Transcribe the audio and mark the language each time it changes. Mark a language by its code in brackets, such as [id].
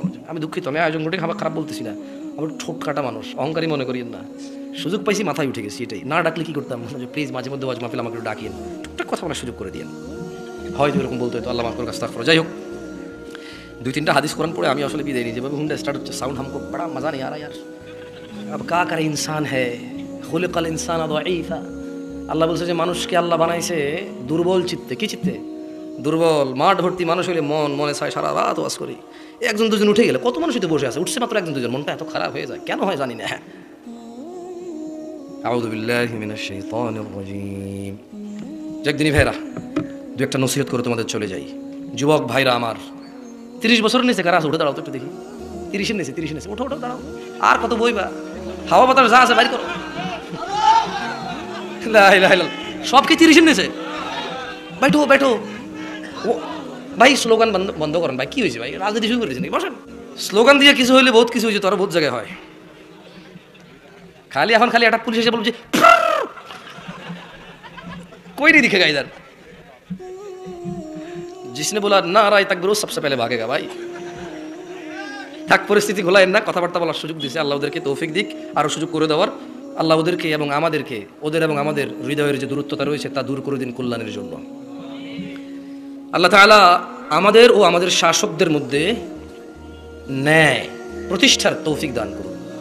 [bn] আমি দুঃখিত, আমি আয়োজন করে খারাপ বলতেছি না, আমি ঠোঁট কাটা মানুষ, অহংকারী মনে করিয়েন না। সুযোগ পাইছি, মাথায় উঠে গেছি, এটাই। না ডাকলে কি করতাম? প্লিজ মাঝে মধ্যে ওয়াজ মাহফিল আমাকে ডাকিয়েন, টুকটাক কথা বলার সুযোগ করে দিয়েন। হয়তো এরকম বলতে হয়তো আল্লাহ মাফ করে কাজ করো। যাই হোক, 2-3টা হাদিস কোরআন পড়ে আমি আসলে বিদায় নিই। যেভাবে হুন্ডা স্টার্ট হচ্ছে, সাউন্ড [hi] हमको बड़ा मजा नहीं आ रहा यार। अब क्या करे, इंसान है, [ar] खुलिकल इंसान ضعيفा। [bn] আল্লাহ বলছে যে মানুষকে আল্লাহ বানাইছে দুর্বল চিত্তে। কি চিত্তে? দুর্বল। মাঠ ভর্তি মানুষ হইলে মনে চায় সারা রাত ওয়াজ করি। 1-2 জন উঠে গেলে কত মানুষ তো বসে আছে, উঠছে মাত্র 1-2 জন, মনটা এত খারাপ হয়ে যায় কেন হয় জানি না। [ar] আউযু বিল্লাহি মিনাশ শাইতানির রাজীম। [bn] একদিনই ভাইরা 2-একটা নসিহত করে তোমাদের চলে যাই। যুবক ভাইরা আমার, 30 বছরের নিচে কারা আছে? উঠে দাঁড়াও তো একটু দেখি। 30-এর নিচে ওঠো দাঁড়াও। আর কত বইবা? হাওয়া বাতাস যা আছে বাইর করো। লা ইলাহা ইল্লাল্লাহ। সব কি 30-এর নিচে? बैठो। ও ভাই, স্লোগান বন্ধ করেন ভাই। কি হয়েছে ভাই? রাজনীতি শুরু করেছেন? বসেন। স্লোগান দিয়ে কিছু হইলে বহুত কিছু হয়েছে, তো আরো বহুত জায়গায় হয়। এখন খালি একটা পুলিশ এসে বলছে কই রে দিকে গাইদার। [hi] जिसने बोला नाराए ताकबीर सबसे पहले भागेगा भाई। [bn] থাক পরিস্থিতি ঘোলায়েন না, কথাবার্তা বলার সুযোগ দিয়েছে। আল্লাহ ওদেরকে তৌফিক দিক, আরও সুযোগ করে দেওয়ার। আল্লাহ ওদেরকে এবং আমাদেরকে, ওদের এবং আমাদের হৃদয়ের যে দূরত্বতা রয়েছে তা দূর করে দিন কল্যাণের জন্য। আল্লাহ তাআলা আমাদের ও আমাদের শাসকদের মধ্যে ন্যায় প্রতিষ্ঠার তৌফিক দান করুন।